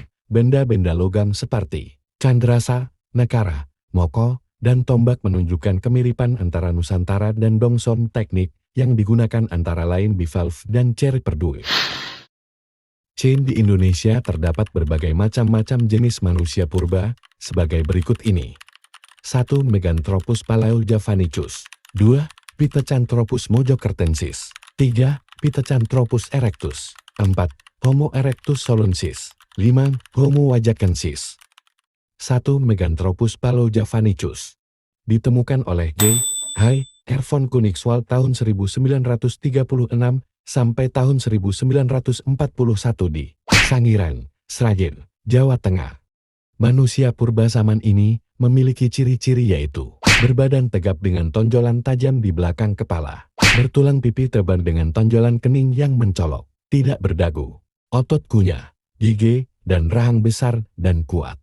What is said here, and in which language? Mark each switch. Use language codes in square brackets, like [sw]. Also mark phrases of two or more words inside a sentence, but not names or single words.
[id] Benda-benda logam seperti candrasa, nekara, moko, dan tombak menunjukkan kemiripan antara Nusantara dan Dongsom. Teknik yang digunakan antara lain bivalve dan [fr] ceri perdui. [id] Di Indonesia terdapat berbagai macam-macam jenis manusia purba, sebagai berikut ini. 1. Meganthropus palaeojavanicus. 2. Pithecanthropus mojokertensis. 3. Pithecanthropus erectus. 4. Homo erectus solunsis. 5. Homo wajakensis. 1. Meganthropus palaeojavanicus ditemukan oleh G. H. R. von Koenigswald tahun 1936 sampai tahun 1941 di Sangiran, Sragen, Jawa Tengah. Manusia purba zaman ini memiliki ciri-ciri yaitu berbadan tegap dengan tonjolan tajam di belakang kepala, bertulang pipi tebal dengan tonjolan kening yang mencolok, tidak berdagu, otot kunyah, gigi, dan rahang besar dan kuat.